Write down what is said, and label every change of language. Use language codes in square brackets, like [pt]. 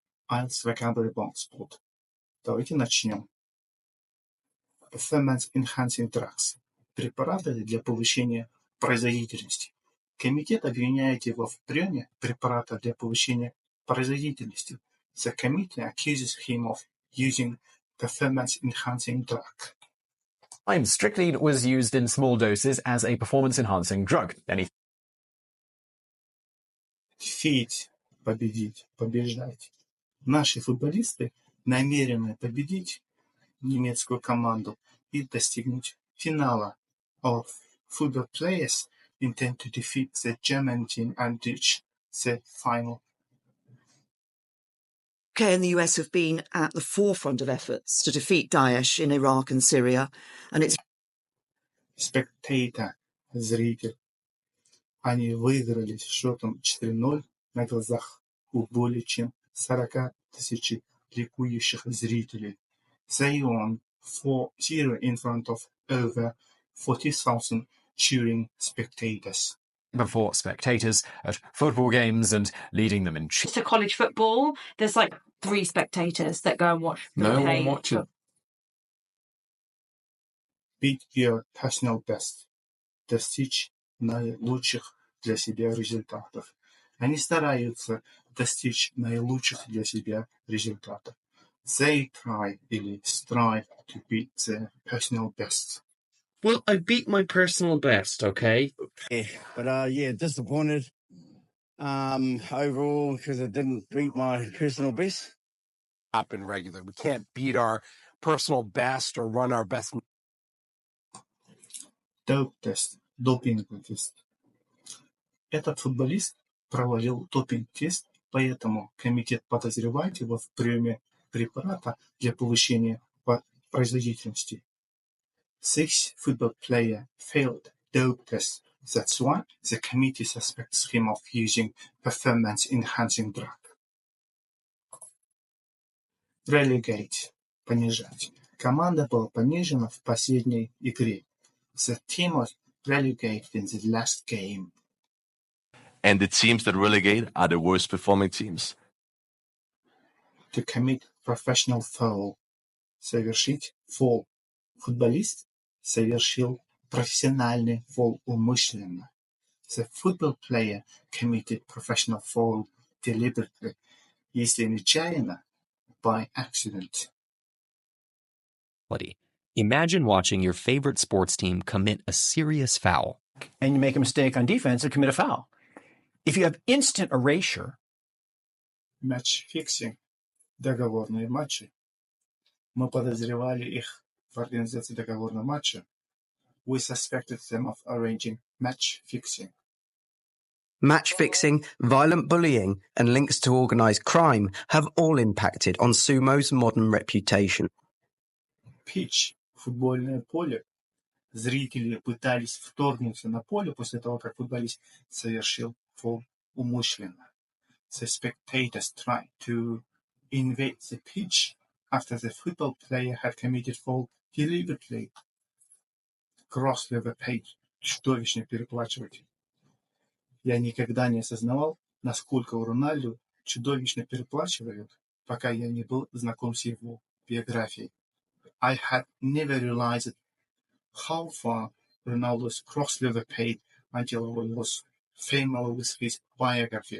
[en] IELTS Vocabulary Bound Sport. [ru] Давайте начнем. [en] Performance Enhancing Drugs. [ru] Препараты для повышения производительности. Комитет обвиняет его в приеме препарата для повышения производительности. [en] The committee accuses him of using performance-enhancing drug. Strychnine was used in small doses as a performance-enhancing drug. [ru] Defeat – победить, побеждать. Наши футболисты намерены победить немецкую команду и достигнуть финала. [en] Our football players intend to defeat the German team and reach the final. UK and the US have been at the forefront of efforts to defeat Daesh in Iraq and Syria, and it's Spectator, зритель. [ru] Они выиграли счетом 4-0 на глазах у более чем 40 тысяч ликующих зрителей. [en] They won 4-0 in front of over 40,000 cheering spectators. Before spectators at football games and leading them in cheers. To college football, there's like 3 spectators that go and watch. No one watches. Beat your personal best. [ru] Достичь наилучших для себя результатов. Они стараются достичь наилучших для себя результатов. [en] They try [ru] или [en] strive to beat their personal best. Well, I beat my personal best, okay? Yeah, but disappointed overall because I didn't beat my personal best. Happen regular. We can't beat our personal best or run our best. [ru] Доп-тест, допинговый тест. Этот футболист провалил допинг-тест, поэтому комитет подозревает его в приеме препарата для повышения производительности. [en] 6 football player failed dope test. That's why the committee suspects him of using performance-enhancing drug. Relegate – понижать. [ru] Команда была понижена в последней игре. [en] The team was relegated in the last game. And the teams that relegate are the worst performing teams. To commit professional foul. [ru] Совершить фол. Футболист совершил профессиональный фол умышленно. [en] The football player committed professional foul deliberately. [ru] Если нечаянно, [en] by accident. Imagine watching your favorite sports team commit a serious foul. And you make a mistake on defense and commit a foul. If you have instant erasure. Match fixing. [ru] Договорные матчи. Мы подозревали их в организации договорного матча. [en] We suspected them of arranging match fixing. Match fixing, violent bullying, and links to organised crime have all impacted on sumo's modern reputation. [ru] Pitch, футбольное поле. Зрители пытались вторгнуться на поле после того, как футболист совершил фол умышленно. [en] The spectators tried to invade the pitch after the football player had committed foul deliberately. Grossly overpaid. [ru] Чудовищно переплачивать. Я никогда не осознавал, насколько у Рональду чудовищно переплачивают, пока я не был знаком с его биографией. [en] I had never realized how far Ronaldo is grossly overpaid until I was familiar with his biography.